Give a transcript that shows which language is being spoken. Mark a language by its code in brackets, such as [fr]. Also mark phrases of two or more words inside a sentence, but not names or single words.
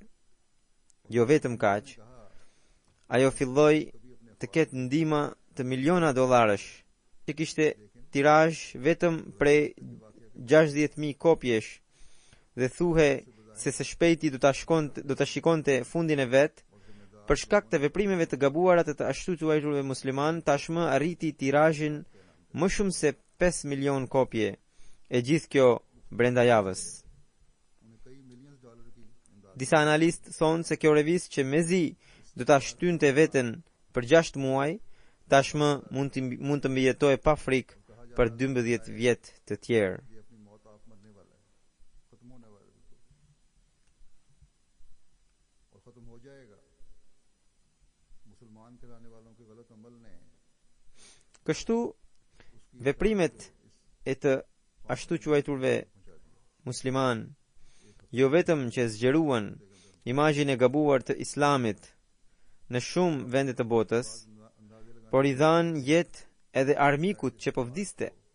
[sq] Jo vetëm kaq, ajo filloi të ketë ndihmë të miliona dollarësh, që kishte tirazh vetëm prej 60.000 kopjesh dhe thuhe se së shpejti do ta shikonte fundin e vet. Për shkak të veprimeve të gabuara të ashtu quajturve musliman, tashmë arriti tirazhin më shumë se 5 milion kopje, e gjithë kjo brenda javës. [ur] انہیں کئی ملینز ڈالر کی امداد [sq] Disa analistë thonë se kjo revistë që mezi do ta shtynte veten për 6 muaj, tashmë mund të mbijetojë pa frikë për 12 vjet të tjerë. [ur] یہ اپنی موت آپ مرنے والا ہے، ختم ہونے والا ہے بالکل، اور ختم ہو جائے گا. مسلمان کہلانے والوں کے غلط عمل نے [sq] Kështu veprimet e të ashtu quajturve musliman, jo vetëm që zgjeruan imazhin e gabuar të islamit në shumë vende të botës, por i dhanë jetë edhe armikut që po vdiste.